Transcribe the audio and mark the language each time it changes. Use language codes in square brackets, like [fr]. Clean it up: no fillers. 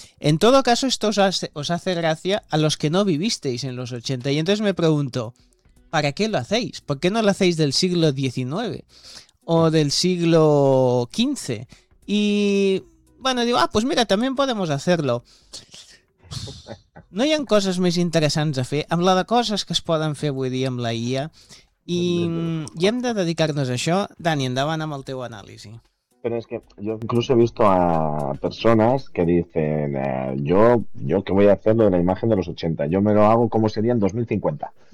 [es] En todo caso, esto os hace gracia a los que no vivisteis en los 80. Y entonces me pregunto, ¿para qué lo hacéis? ¿Por qué no lo hacéis del siglo XIX o del siglo XV? Y, bueno, digo, ah, pues mira, también podemos hacerlo. [ca] No hi ha coses més interessants a fer amb la de coses que es poden fer avui dia amb la IA i hem de dedicar-nos a això. Dani, endavant amb el teu anàlisi. Però és que jo inclús he vist a persones que [es] dicen jo que voy a hacer lo de la imagen de los 80, yo me lo hago como sería en 2050.